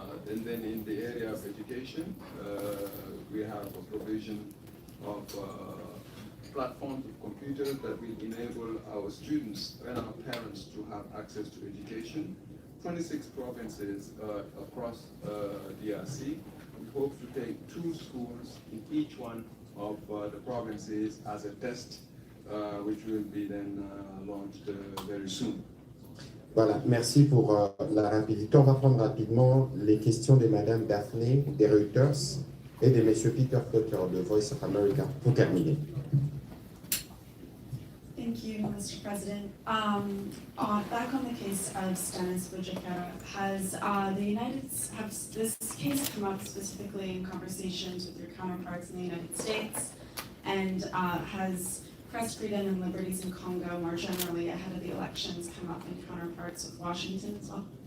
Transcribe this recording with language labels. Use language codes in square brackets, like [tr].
[en] And then in the area of education, we have a provision of platforms of computers that will enable our students and our parents to have access to education. 26 provinces across DRC. We hope to take 2 schools in each one of the provinces as a test, which will be then launched very soon. [fr] Voilà, merci pour la rapidité. On va prendre rapidement les questions de Madame Daphné des Reuters et de Monsieur Peter Potter de Voice of America pour terminer. [en] Thank you, Mr. President. Back on the case of Stanis Bujikera, has this case come up specifically in conversations with your counterparts in the United States? And has press freedom and liberties in Congo more generally ahead of the elections come up in counterparts with Washington as well?